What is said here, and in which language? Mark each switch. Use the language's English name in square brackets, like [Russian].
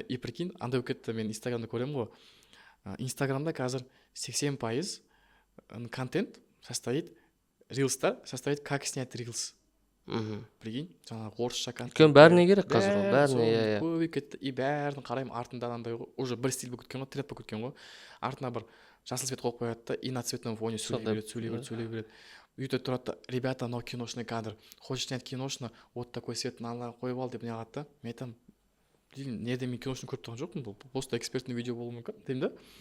[Kazakh] И прикинь, андай кетті, мен инстаграмда көремін ғой. Инстаграмда қазір 80% контент состоит, рилстар состоит, [Russian] как снять рилс. [Kazakh] Прикинь, жаңағы орысша контент. Өйткені бәріне керек қазір ол, бәріне. Көбейіп кетті, и бәрін қараймын, артында андай уже бір стиль болып кеткен ғой, треп болып кеткен ғой. Артына бір жасыл свет қойып қояды да, [Russian] и на цветном фоне [Kazakh] сөйлей береді. Үйде тұрады да, [Russian] ребята, но киношный кадр. Хочешь снять киношно, вот такой свет [Kazakh] қойып ал деп не алады да. Мен айтамын, неде мен киношны көріп тұрған жоқпын, бұл просто экспертный видео болуы мүмкін, деймін да.